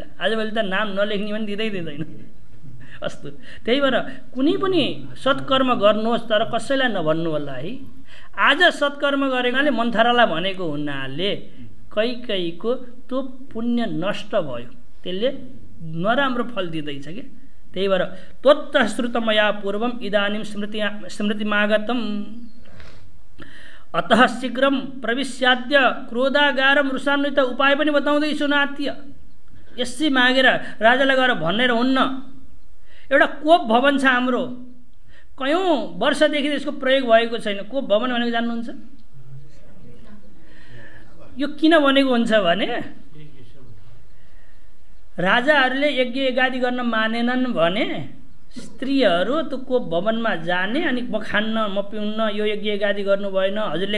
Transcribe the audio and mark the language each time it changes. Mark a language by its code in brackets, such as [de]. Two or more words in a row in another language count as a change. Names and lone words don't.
[ne] आजभोलि त नाम नलेख्ने पनि दिँदैन। अस्तु, त्यही भएर कुनै पनि सत्कर्म गर्नुहोस् तर कसैलाई नभन्नु होला है। आज सत्कर्म गरेकाले मन्थरालाई भनेको हुनाले कैकेयीको त्यो पुण्य नष्ट भयो, त्यसले नराम्रो फल दिँदैछ कि। त्यही भएर [sa] त्वत्तः श्रुतमया पूर्वम इदानीं स्मृतिमागतम अतः शीघ्रम प्रविश्याद्य क्रोधागारम रुषान्वित, [ne] उपाय पनि बताउँदैछु नात्य। यसै मागेर राजालाई गएर भनेर हुन्न। एउटा कोप भवन छ हाम्रो, कयौँ वर्षदेखि यसको प्रयोग भएको छैन। कोप भवन भनेको जान्नुहुन्छ? यो किन बनेको हुन्छ भने राजाहरूले यज्ञ यज्ञादि गर्न मानेनन् भने स्त्रीहरू त को भवनमा जाने अनि म खान्न म पिउन्न यो यज्ञ गादी गर्नु भएन हजुरले